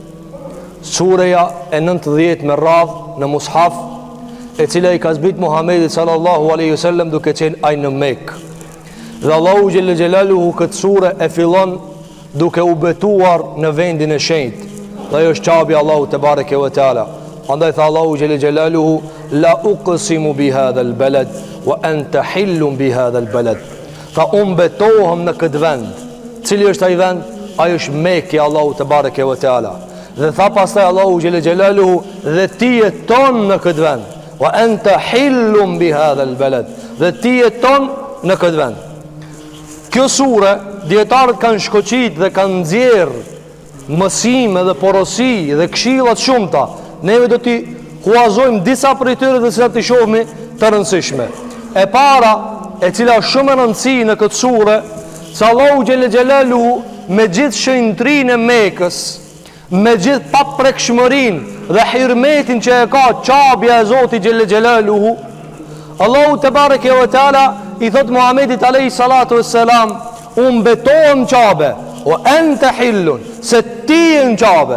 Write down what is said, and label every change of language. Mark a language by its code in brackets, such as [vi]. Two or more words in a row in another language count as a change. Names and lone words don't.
[sq] Surja e 90 me radh në mushaf, e cila i ka zbrit Muhamedit [ar] صلى الله عليه وسلم [sq] duke qenë ai në Mekë. Dhe Allahu [ar] جل جلاله [sq] këtë sure e fillon duke u betuar në vendin e shenjtë. Dhe ajo është qabi Allahu [ar] تبارك وتعالى. [sq] Andaj tha Allahu [ar] جل جلاله: لا أقسم بهذا البلد وأنت حل بهذا البلد. [sq] Tha betohem në këtë vend. Cili është ai vend? Ai është Mekë, Allahu [ar] تبارك وتعالى. [sq] Dhe tha pastaj Allahu [ar] جل جلاله: [sq] dhe ti jeton në këtë vend. [ar] وأنت حل بهذا البلد. [sq] Dhe ti jeton në këtë vend. Kjo sure dietarët kanë shkoqit dhe kanë nxjerrë mësime dhe porosi dhe këshillat shumëta. Neve do t'i huazojmë disa prej tyre dhe cilat t'i shohmi të rëndësishme. E para, e cila shumë e rëndësi në këtë sure, se Allahu [ar] جل جلاله [sq] me gjithë shenjtrinë e Mekës, me gjithë paprekshmërinë dhe hirmetin që e ka qabja e Zotit [ar] جل جلاله, [sq] Allahu [ar] تبارك وتعالى [sq] i thot Muhamedit [ar] عليه الصلاة والسلام: [sq] unë betohem qabe, [ar] وأنت حل, [sq] se ti e në qabe.